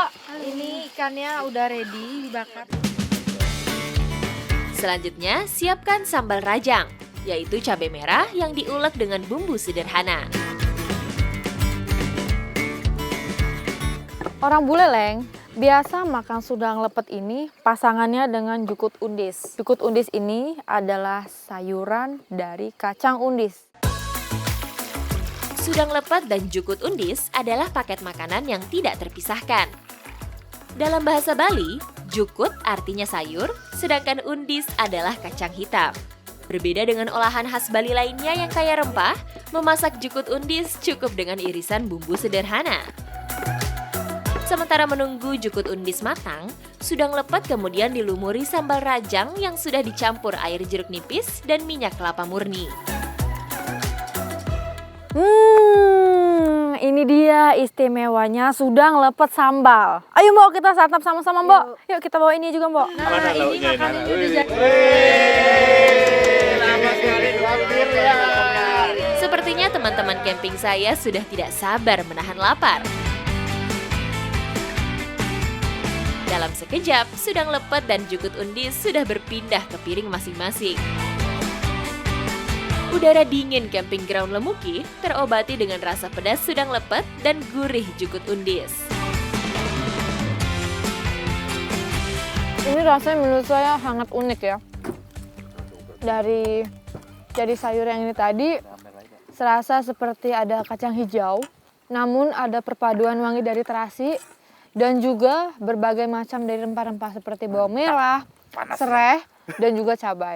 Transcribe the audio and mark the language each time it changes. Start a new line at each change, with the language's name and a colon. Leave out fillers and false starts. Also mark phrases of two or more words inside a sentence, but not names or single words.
Indonesian: Ini ikannya udah ready dibakar. Selanjutnya, siapkan sambal rajang, yaitu cabai merah yang diulek dengan bumbu sederhana. Orang Buleleng biasa makan sudang lepet ini pasangannya dengan jukut undis. Jukut undis ini adalah sayuran dari kacang undis. Sudang lepet dan jukut undis adalah paket makanan yang tidak terpisahkan. Dalam bahasa Bali, jukut artinya sayur, sedangkan undis adalah kacang hitam. Berbeda dengan olahan khas Bali lainnya yang kaya rempah, memasak jukut undis cukup dengan irisan bumbu sederhana. Sementara menunggu jukut undis matang, sudang lepet kemudian dilumuri sambal rajang yang sudah dicampur air jeruk nipis dan minyak kelapa murni. Ini dia istimewanya sudang lepet sambal. Ayo Mbok, kita santap sama-sama Mbok. Yuk kita bawa ini juga Mbok. Mana lauknya ini? Sepertinya teman-teman camping saya sudah tidak sabar menahan lapar. Dalam sekejap, sudang lepet dan jukut undis sudah berpindah ke piring masing-masing. Udara dingin camping ground Lemuki terobati dengan rasa pedas sudang lepet dan gurih jukut undis. Ini rasanya menurut saya sangat unik ya. Dari sayur yang ini tadi, serasa seperti ada kacang hijau, namun ada perpaduan wangi dari terasi, dan juga berbagai macam dari rempah-rempah seperti bawang merah, serai, dan juga cabai.